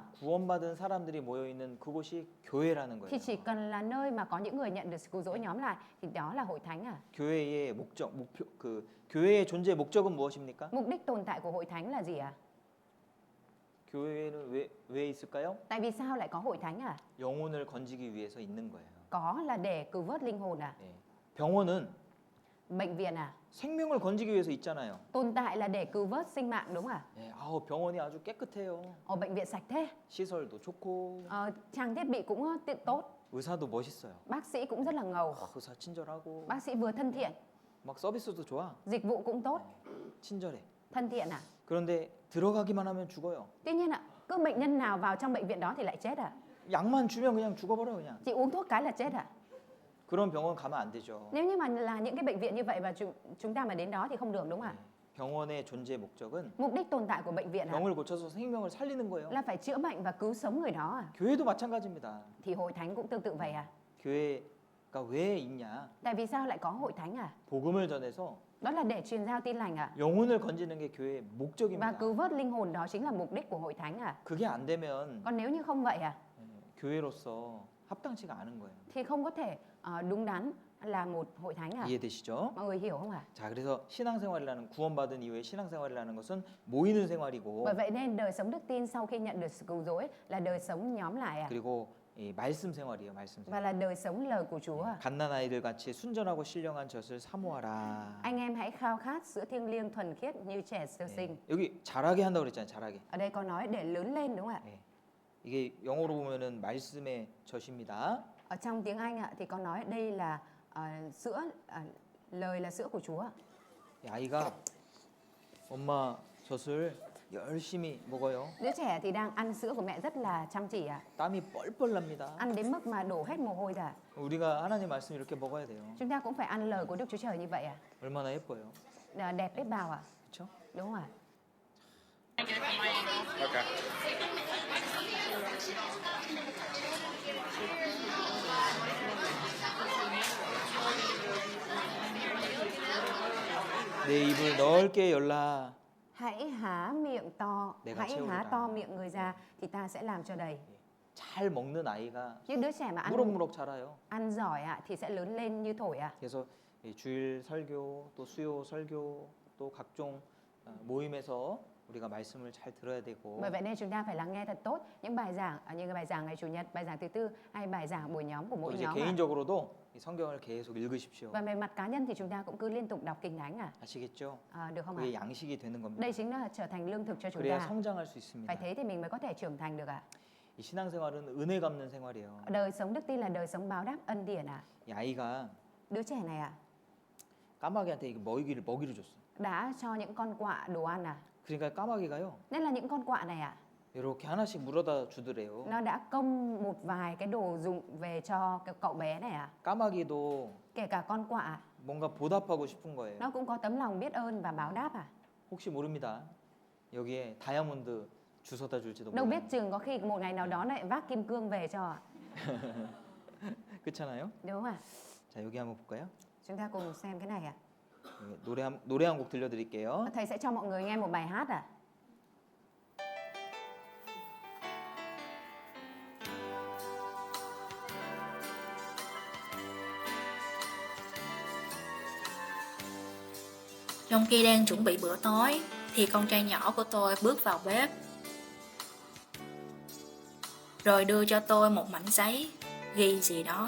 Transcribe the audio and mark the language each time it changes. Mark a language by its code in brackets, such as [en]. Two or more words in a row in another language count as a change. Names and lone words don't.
[ko] 구원받은 사람들이 모여 있는 그곳이 교회라는 [vi] thì [ko] 거예요. [vi] chỉ cần là nơi mà có những người nhận được sự cứu rỗi nhóm lại thì đó là hội thánh [ko] 교회의 목표 그 교회의 존재 목적은 무엇입니까? [vi] Mục đích tồn tại của hội thánh là gì [ko] 교회는 왜 있을까요? [vi] Tại vì sao lại có hội thánh [ko] 영혼을 건지기 위해서 있는 거예요. [vi] Có là để cứu vớt linh hồn [ko] 예. 병원은 [vi] Bệnh viện [ko] 생명을 건지기 위해서 있잖아요. [vi] Tồn tại là để cứu vớt sinh mạng đúng không [ko] 예, 병원이 아주 깨끗해요. [vi] Ở bệnh viện sạch thế. [ko] 시설도 좋고 [vi] Trang thiết bị cũng tốt. [ko] 의사도 멋있어요. [vi] Bác sĩ cũng rất là ngầu. [ko] 의사 친절하고 [vi] Bác sĩ vừa thân thiện, [ko] 막 서비스도 좋아. [vi] dịch vụ cũng tốt, [ko] 친절해. [vi] thân thiện [ko] 그런데 들어가기만 하면 죽어요. [vi] Tuy nhiên cứ bệnh nhân nào vào trong bệnh viện đó thì lại chết [ko] 약만 주면 그냥 죽어버려 그냥. [vi] Chỉ uống thuốc cái là chết [ko] 그런 병원 가면 안 되죠. [vi] Nếu như mà là những cái bệnh viện như vậy và chúng ta mà đến đó thì không được đúng không [ko] 병원의 존재 목적은 [vi] Mục đích tồn tại của bệnh viện [ko] 병을 고쳐서 생명을 살리는 거예요. [vi] là phải chữa bệnh và cứu sống người đó [ko] 교회도 마찬가지입니다. [vi] Thì hội thánh cũng tương tự vậy [ko] 교회가 왜 있냐? [vi] Tại vì sao lại có hội thánh [ko] 복음을 전해서 [vi] Đó là để truyền giao tin lành [ko] 영혼을 건지는 게 교회의 [vi] Và [ko] 목적입니다. [vi] cứu vớt linh hồn đó chính là mục đích của hội thánh [ko] 그게 안 되면 [vi] Còn nếu như không vậy [ko] 교회로서 합당치가 않은 거예요. [vi] thì không có thể đúng đắn là một hội thánh [ko] 이해되시죠? [vi] Mọi người hiểu không [ko] 자, 그래서 신앙생활이라는 구원받은 이후에 신앙생활이라는 것은 모이는 생활이고 [vi] Bởi vậy nên đời sống đức tin sau khi nhận được sự cứu rỗi là đời sống nhóm lại [ko] 그리고 이 말씀 생활이에요. 말씀 [vi] Và [ko] 생활. [vi] là đời sống lời của Chúa [ko] 갓난 아이들 같이 순전하고 신령한 젖을 사모하라. [vi] Anh em hãy khao khát sữa thiêng liêng thuần khiết như trẻ sơ sinh [ko] 여기 자라게 한다고 그랬잖아요. 자라게. [vi] Ở đây có nói để lớn lên đúng không ạ? [ko] 예. 이게 영어로 보면은 말씀의 젖입니다. [vi] Ở trong tiếng Anh thì có nói đây là sữa lời là sữa của Chúa [ko] 이 아이가 엄마 젖을 열심히 먹어요. [vi] Đứa trẻ thì đang ăn sữa của mẹ rất là chăm chỉ [ko] 땀이 뻘뻘 납니다. [vi] Ăn đến mức mà đổ hết mồ hôi ra [ko] 우리가 하나님 말씀 이렇게 먹어야 돼요. [vi] Chúng ta cũng phải ăn lời của Đức Chúa Trời như vậy [ko] 얼마나 예뻐요. [vi] Đẹp biết bao [ko] 그렇죠? [vi] Đúng không ạ? [ko] 내 입을 넓게 열라. [vi] Hãy há miệng to [ko] 내가 [vi] Hãy há [ko] 채우리라. [vi] to miệng người ra thì ta sẽ làm cho đầy [ko] 잘 먹는 아이가 [vi] Những đứa trẻ mà [ko] 무럭무럭 자라요. [vi] ăn giỏi thì sẽ lớn lên như thổi [ko] 그래서 이 주일 설교 또 수요 설교 또 각종 모임에서 우리가 말씀을 잘 들어야 되고 [vi] Bởi vậy nên chúng ta phải lắng nghe thật tốt những bài giảng như bài giảng ngày Chủ nhật, bài giảng thứ tư hay bài giảng buổi nhóm của [ko] 또 [vi] mỗi [ko] 이제 [vi] nhóm [ko] 개인적으로도 이 성경을 계속 읽으십시오. [vi] Và về mặt cá nhân thì chúng ta cũng cứ liên tục đọc kinh thánh [ko] 아시겠죠? [vi] Được không [ko] 그게 양식이 되는 겁니다. [vi] Đây chính là trở thành lương thực cho chúng [ko] 그래야 [vi] ta [ko] 성장할 수 있습니다. [vi] Phải thế thì mình mới có thể trưởng thành được [ko] 이 신앙생활은 은혜 갚는 생활이에요. [vi] Đời sống đức tin là đời sống báo đáp ân điển à? [ko] 이 아이가 [vi] Đứa trẻ này à, [ko] 까마귀한테 이거 먹이를 줬어. [vi] đã cho những con quạ đồ ăn à? [ko] 그러니까 까마귀가요. [vi] Nên là những con quạ này à, [ko] 이렇게 하나씩 물어다 주더래요. [vi] nó đã công một vài cái đồ dụng về cho cái cậu bé này à? [ko] 까마귀도 [vi] Kể cả con quạ, [ko] 뭔가 보답하고 싶은 거예요. [vi] nó cũng có tấm lòng biết ơn và báo đáp à? [ko] 혹시 모릅니다. 여기에 다이아몬드 주워다 줄지도 [vi] Đâu biết [ko] 몰라요. [vi] chừng có khi một ngày nào đó lại vác kim cương về cho à? [ko] 그렇잖아요. [vi] Đúng không ạ? [ko] 자, 여기 한번 볼까요? [vi] Chúng ta cùng xem cái này ạ. [ko] 여기 노래 한 곡 들려드릴게요. [vi] Thầy sẽ cho mọi người nghe một bài hát à? Trong khi đang chuẩn bị bữa tối thì con trai nhỏ của tôi bước vào bếp rồi đưa cho tôi một mảnh giấy ghi gì đó.